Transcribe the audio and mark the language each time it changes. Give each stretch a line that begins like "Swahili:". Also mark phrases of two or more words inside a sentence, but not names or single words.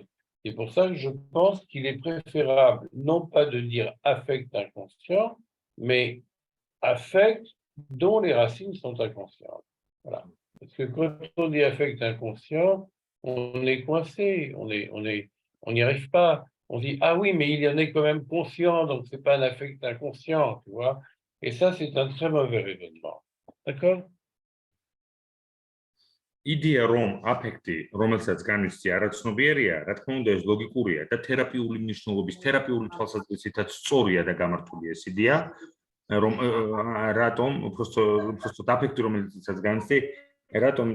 French: C'est pour ça que je pense qu'il est préférable, non pas de dire affect inconscient, mais affect dont les racines sont inconscientes. Voilà. Parce que quand on dit affect inconscient, on est coincé, on n'y arrive pas. On dit, ah oui, mais il y en est quand même conscient, donc c'est pas un affect inconscient, tu vois. Et ça, c'est un très mauvais raisonnement. D'accord?
Georgian: იდეა რომ აფექტი, რომელსაც განვიცდი არაცნობიერია, რა თქმა უნდა ეს ლოგიკურია და თერაპიული მნიშვნელობის, თერაპიული თვალსაზრისითაც სწორია და გამართულია ეს იდეა, რომ რატომ უბრალოდ აფექტი, რომელსაც განვიცდი, რატომ?